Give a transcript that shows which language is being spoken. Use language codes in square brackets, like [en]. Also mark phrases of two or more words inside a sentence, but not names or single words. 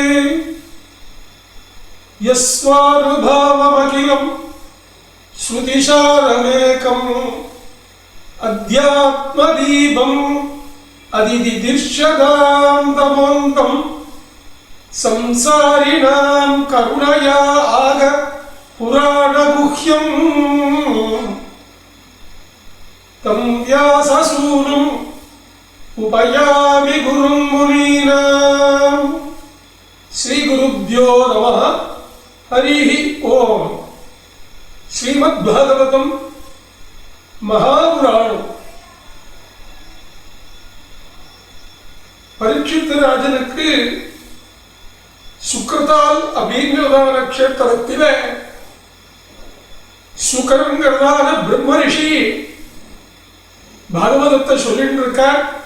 [sa] यस्वानुभावमखिलं श्रुतिसारमेकम् अध्यात्मदीपम् अदिदिदृश्यतां तमोन्तं संसारिणां करुणया आग पुराणगुह्यम् तं व्याससूनुम् उपयामि गुरुं मुनीनां। श्रीगुरुभ्यो नमः हरिः ओम्। श्रीमद्भागवतं महापुराणம். [ta] பரீட்சித் ராஜனுக்கு சுக்ரதால் அப்படிங்கிறதான நட்சத்திரத்தில சுக்கரங்கிறதான பிரம்ம ரிஷி பாகவதத்தை சொல்லிட்டு இருக்கார்.